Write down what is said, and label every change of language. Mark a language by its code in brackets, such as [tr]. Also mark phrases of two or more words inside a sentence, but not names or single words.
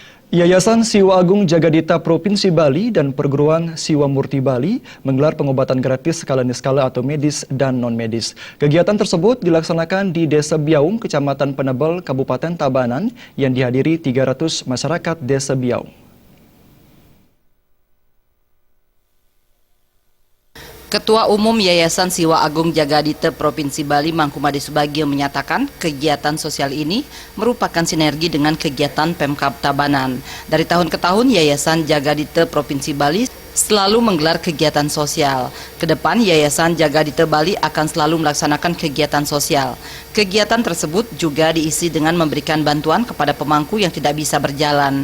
[id] Yayasan Siwa Agung Jagadita Provinsi Bali dan Perguruan Siwa Murti Bali menggelar pengobatan gratis skala niskala atau medis dan non-medis. Kegiatan tersebut dilaksanakan di Desa Biaung, Kecamatan Penebel, Kabupaten Tabanan yang dihadiri 300 masyarakat Desa Biaung. Ketua Umum Yayasan Siwa Agung Jagadita Provinsi Bali Mangkumade Subagio menyatakan kegiatan sosial ini merupakan sinergi dengan kegiatan Pemkab Tabanan. Dari tahun ke tahun Yayasan Jagadita Provinsi Bali selalu menggelar kegiatan sosial. Kedepan Yayasan Jagadita Bali akan selalu melaksanakan kegiatan sosial. Kegiatan tersebut juga diisi dengan memberikan bantuan kepada pemangku yang tidak bisa berjalan.